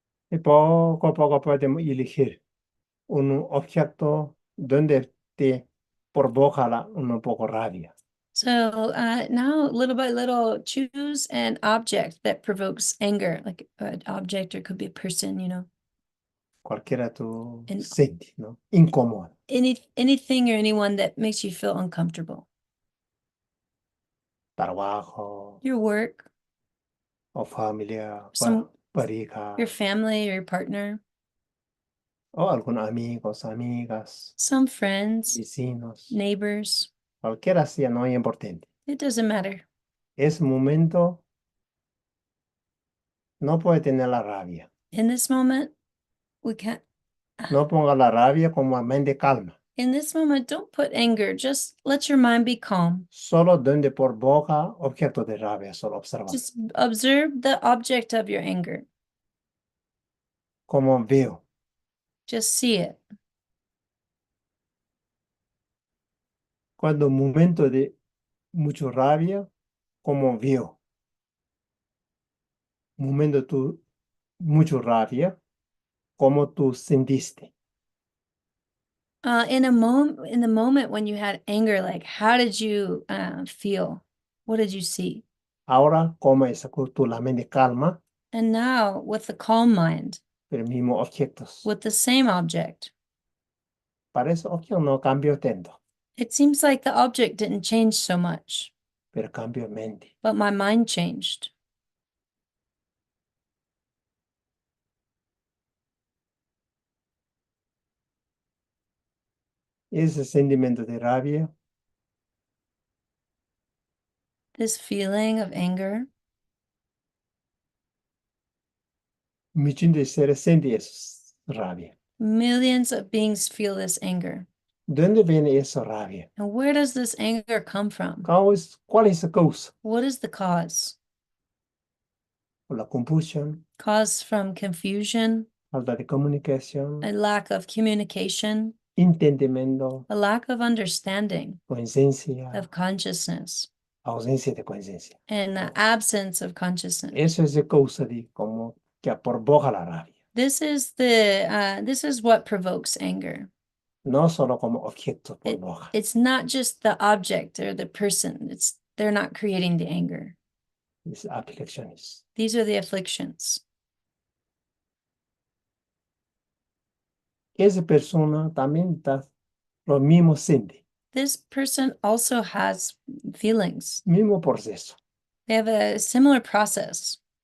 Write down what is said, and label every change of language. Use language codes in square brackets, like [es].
[es] Y poco a poco podemos elegir un objeto donde te provoca un poco rabia. [en] So now, little by little, choose an object that provokes anger, like an object or it could be a person, [es] Cualquiera tú [en] And- [es] sientes, ¿no? Incómodo. [en] anything or anyone that makes you feel uncomfortable. [es] Trabajo [en] Your work, [es] o familia, [en] Some- [es] pareja [en] your family or your partner, [es] o algunos amigos, amigas, [en] some friends, [es] vecinos. [en] neighbors. [es] Cualquiera sea, no es importante. [en] It doesn't matter. [es] Ese momento no puede tener la rabia. [en] In this moment, we can't. [es] No ponga la rabia como mente calma. [en] In this moment, don't put anger. Just let your mind be calm. [es] Solo donde por boca objeto de rabia, solo observar. [en] Just observe the object of your anger. [es] Como veo. [en] Just see it. [es] Cuando momento de mucha rabia, como veo. Momento tú mucha rabia, como tú sentiste. [en] In the moment when you had anger, like how did you feel? What did you see? [es] Ahora, como esa tú la mente calma, [en] And now with the calm mind, [es] pero mismo objetos. [en] with the same object, [es] Parece objeto no cambio tanto, [en] it seems like the object didn't change so much, [es] pero cambio mente. [en] but my mind changed. [es] Ese sentimiento de rabia [en] This feeling of anger, [es] muchos de seres sienten esa rabia. [en] millions of beings feel this anger. [es] ¿De dónde viene esa rabia? [en] And where does this anger come from? [es] ¿Cuál es la causa? [en] What is the cause? [es] La confusión, [en] Cause from confusion, [es] falta de comunicación, [en] a lack of communication, [es] entendimiento, [en] a lack of understanding, [es] conciencia, [en] of consciousness, [es] ausencia de conciencia. [en] and the absence of consciousness. [es] Eso es la causa de como que provoca la rabia. [en] This is what provokes anger. [es] No solo como objeto provoca. [en] It's not just the object or the person. They're not creating the anger. [es] Es aplicaciones. [en] These are the afflictions. [es] Esa persona también está lo mismo siente, [en] This person also has feelings. [es] mismo proceso, [en] They have a similar process.